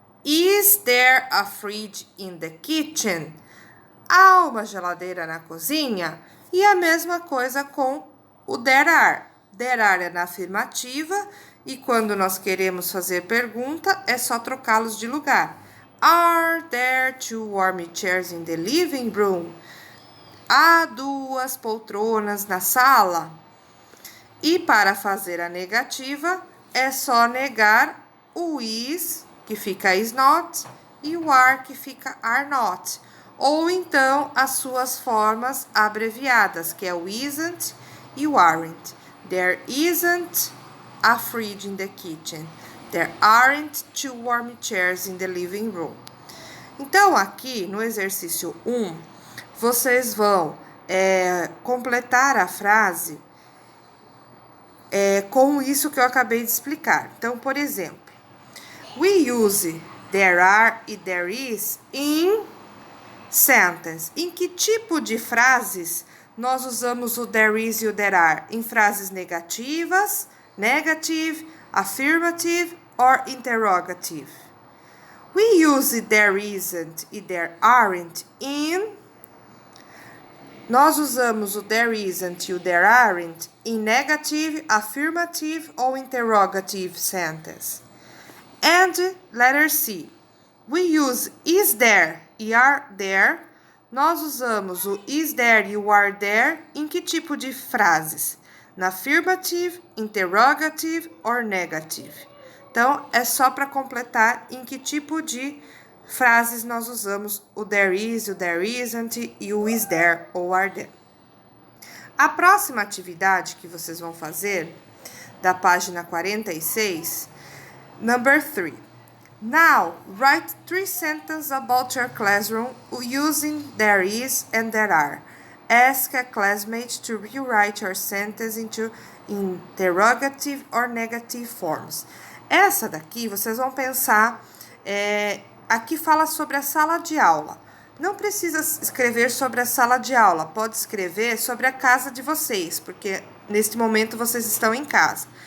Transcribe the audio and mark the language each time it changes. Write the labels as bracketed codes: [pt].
[en] Is there a fridge in the kitchen? [pt] Há uma geladeira na cozinha? E a mesma coisa com o there are. There are é na afirmativa e quando nós queremos fazer pergunta, é só trocá-los de lugar. [en] Are there 2 warm chairs in the living room? [pt] Há 2 poltronas na sala? E para fazer a negativa, é só negar o is, que fica is not, e o are, que fica are not. Ou então as suas formas abreviadas, que é o isn't e o aren't. [en] There isn't a fridge in the kitchen. There aren't 2 warm chairs in the living room. [pt] Então, aqui no exercício 1, vocês vão completar a frase com isso que eu acabei de explicar. Então, por exemplo, [en] we use there are e there is in sentence. [pt] Em que tipo de frases nós usamos o there is e o there are? Em frases negativas, [en] negative, affirmative or interrogative. We use there isn't e there aren't in. [pt] Nós usamos o there isn't e o there aren't em negative, affirmative ou interrogative sentence. [en] And letter C. We use is there e are there. [pt] Nós usamos o is there e o are there em que tipo de frases? [en] Na affirmative, interrogative or negative. [pt] Então, é só para completar em que tipo de frases nós usamos o there is, o there isn't e o is there ou are there. A próxima atividade que vocês vão fazer, da página 46, number 3. [en] Now, write 3 sentences about your classroom using there is and there are. Ask a classmate to rewrite your sentence into interrogative or negative forms. [pt] Essa daqui, vocês vão pensar, aqui fala sobre a sala de aula. Não precisa escrever sobre a sala de aula, pode escrever sobre a casa de vocês, porque neste momento vocês estão em casa.